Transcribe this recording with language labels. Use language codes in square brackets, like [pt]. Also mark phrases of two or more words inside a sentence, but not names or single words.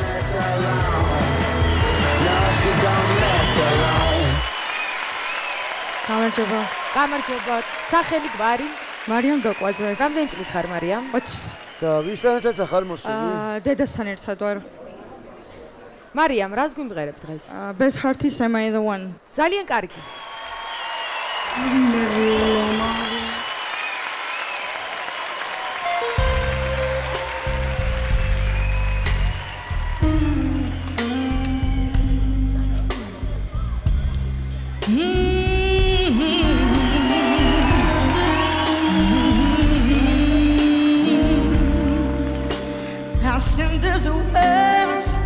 [ka] გამარჯობა. სახელი გვარი? მარიამ დაყვაძე. რამდენი წლის ხარ მარიამ? 20. და ვისთან ერთად ხარ მოსული? დედასთან ერთად ვარ. მარიამ, რას გვიმღერებ დღეს? [en] Beth Heart is Am I the One? [ka] ძალიან კარგი. [en] There's a world